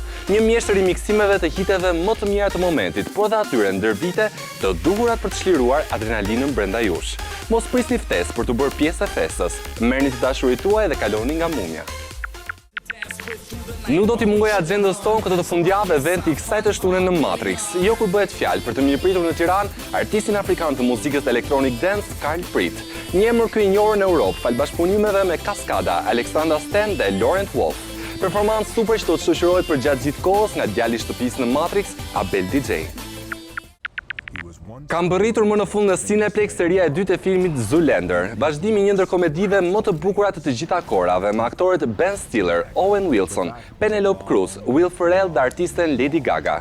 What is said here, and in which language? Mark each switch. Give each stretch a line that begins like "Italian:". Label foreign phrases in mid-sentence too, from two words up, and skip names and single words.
Albanian: Një mjeshtër i miksimeve të hiteve më të mira të momentit, por dhe atyre ndër vite të duhurat për të çliruar adrenalinën brenda jush. Mos prisni ftesë për të bërë pjesë e festës. Merrni të dashurit tuaj dhe kaloni nga Mumia. Nuk do t'i mungoj agendës tonë këtë të fundjavë eventi i kësaj të shtunë në Matrix. Jo kur bëhet fjalë për të mirëpritur në Tiranë artistin afrikan të muzikës
English: electronic dance
Albanian: Carl Prit. Një emër ky i njohur në Europë, fal bashkëpunimeve me Cascada, Alexandra Stan dhe Laurent Wolf. Performancë super që do të shoqërohet për gjatë gjithë kohës nga djali i shtëpisë në Matrix, Abel DJ. Kam bërritur më në fund në Cineplex seria e dytë e filmit Zoolander, vazhdimi një ndër komedive më të bukura të gjitha kohërave me aktorët Ben Stiller, Owen Wilson, Penelope Cruz, Will Ferrell dhe artisten Lady Gaga.